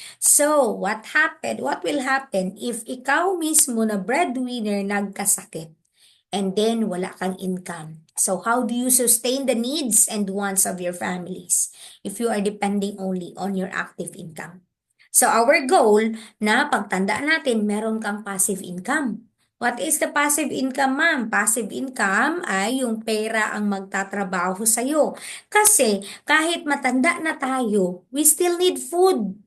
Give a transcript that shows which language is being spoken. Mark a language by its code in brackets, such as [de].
[en] So what happened? What will happen if [tl] ikaw mismo na breadwinner nagkasakit [en] and then [tl] wala kang income? [en] So how do you sustain the needs and wants of your families if you are depending only on your active income? [tl] So our goal na pagtanda natin, meron kang passive income. [en] What is the passive income, ma'am? [tl] Passive income ay yung pera ang magtatrabaho sa'yo. Kasi kahit matanda na tayo, [en] we still need food.